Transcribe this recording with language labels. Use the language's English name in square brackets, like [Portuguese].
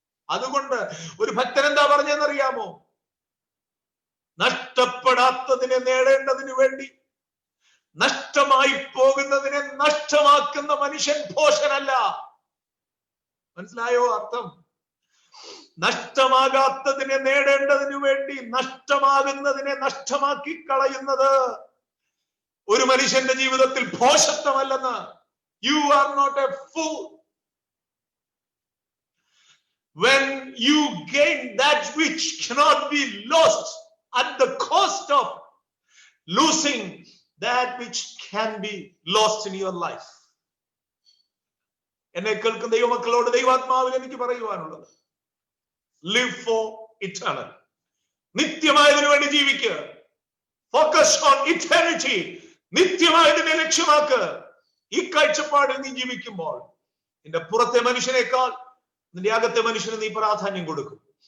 [Malayalam] അതുകൊണ്ട് ഒരു ഭക്തൻ എന്താ പറഞ്ഞെന്നറിയാമോ? നഷ്ടപ്പെടാത്തതിനെ നേടേണ്ടതിനു വേണ്ടി നഷ്ടമായി പോകുന്നതിനെ നഷ്ടമാക്കുന്ന മനുഷ്യൻ ഭോഷനല്ല. മനസ്സിലായോ അർത്ഥം? നഷ്ടമാകാത്തതിനെ നേടേണ്ടതിനു വേണ്ടി നഷ്ടമാകുന്നതിനെ നഷ്ടമാക്കി കളയുന്നത് ഒരു മനുഷ്യന്റെ ജീവിതത്തിൽ ഭോഷത്വമല്ലെന്ന്. [English] You are not a fool when you gain that which cannot be lost at the cost of losing that which can be lost in your life. [Malayalam] എന്നെ കേൾക്കുന്ന ദൈവമക്കളോട് ദൈവാത്മാവിൽ എനിക്ക് പറയുവാനുള്ളത്, [English] live for eternal. [Malayalam] നിത്യമായതിനു വേണ്ടി ജീവിക്കുക. [English] Focus on eternity. [Malayalam] നിത്യമായതിനെ ലക്ഷ്യമാക്കുക. ഈ കാഴ്ചപ്പാടിൽ നീ ജീവിക്കുമ്പോൾ നിന്റെ പുറത്തെ മനുഷ്യനേക്കാൾ നിന്റെ അകത്തെ മനുഷ്യന് നീ പ്രാധാന്യം കൊടുക്കും.